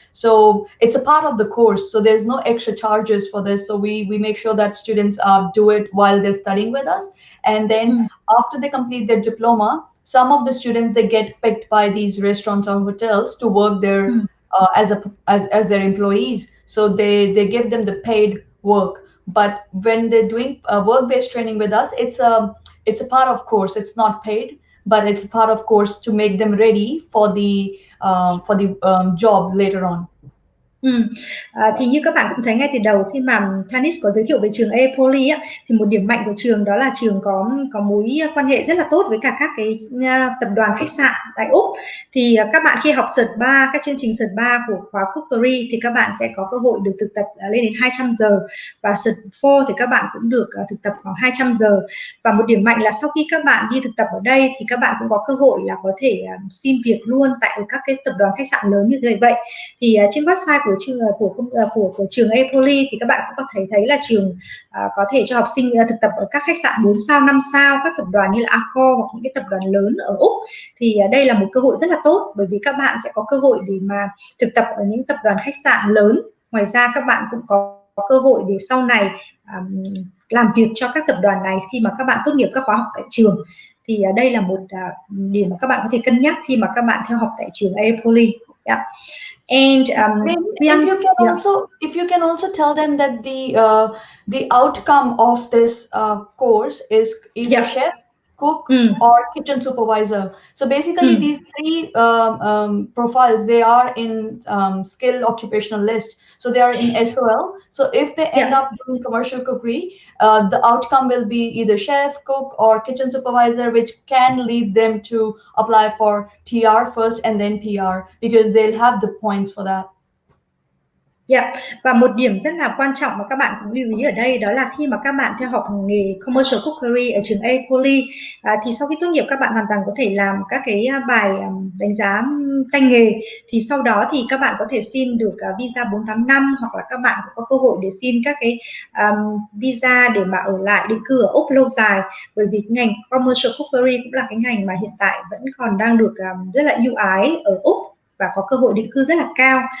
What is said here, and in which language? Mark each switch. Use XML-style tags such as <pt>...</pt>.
<en>So it's a part of the course, so there's no extra charges for this. So we make sure that students do it while they're studying with us, and then after they complete their diploma, some of the students, they get picked by these restaurants or hotels to work there as their employees. So they give them the paid work. But when they're doing work-based training with us, it's a part of course. It's not paid, but it's a part of course to make them ready for the job later on.</en> <vi>Thì như các bạn cũng thấy ngay từ đầu khi mà Tanishq có giới thiệu về trường Aapoly á, thì một điểm mạnh của trường đó là trường có mối quan hệ rất là tốt với cả các cái tập đoàn khách sạn tại Úc. Thì các bạn khi học Cert 3, các chương trình Cert 3 của khóa Cookery thì các bạn sẽ có cơ hội được thực tập lên đến 200 giờ, và Cert 4 thì các bạn cũng được thực tập khoảng 200 giờ. Và một điểm mạnh là sau khi các bạn đi thực tập ở đây thì các bạn cũng có cơ hội là có thể xin việc luôn tại các cái tập đoàn khách sạn lớn như vậy. Thì trên website của trường Aapoly thì các bạn cũng có thể thấy là trường có thể cho học sinh thực tập ở các khách sạn 4 sao, 5 sao, các tập đoàn như là Accor hoặc những cái tập đoàn lớn ở Úc. Thì đây là một cơ hội rất là tốt, bởi vì các bạn sẽ có cơ hội để mà thực tập ở những tập đoàn khách sạn lớn. Ngoài ra các bạn cũng có cơ hội để sau này làm việc cho các tập đoàn này khi mà các bạn tốt nghiệp các khóa học tại trường. Thì đây là một điểm mà các bạn có thể cân nhắc khi mà các bạn theo học tại trường Aapoly.</vi> <en>Yeah. And if you can also tell them that the outcome of this course is either chef, cook, or kitchen supervisor. So basically these three profiles, they are in skill occupational list, so they are in SOL. So if they end up doing commercial cookery, the outcome will be either chef, cook, or kitchen supervisor, which can lead them to apply for TR first and then PR, because they'll have the points for that.</en> <vi>Và một điểm rất là quan trọng mà các bạn cũng lưu ý ở đây đó là khi mà các bạn theo học nghề Commercial Cookery ở trường Aapoly thì sau khi tốt nghiệp các bạn hoàn toàn có thể làm các cái bài đánh giá tay nghề. Thì sau đó thì các bạn có thể xin được visa 485, hoặc là các bạn cũng có cơ hội để xin các cái visa để mà ở lại định cư ở Úc lâu dài, bởi vì ngành Commercial Cookery cũng là cái ngành mà hiện tại vẫn còn đang được rất là ưu ái ở Úc và có cơ hội định cư rất là cao.</vi>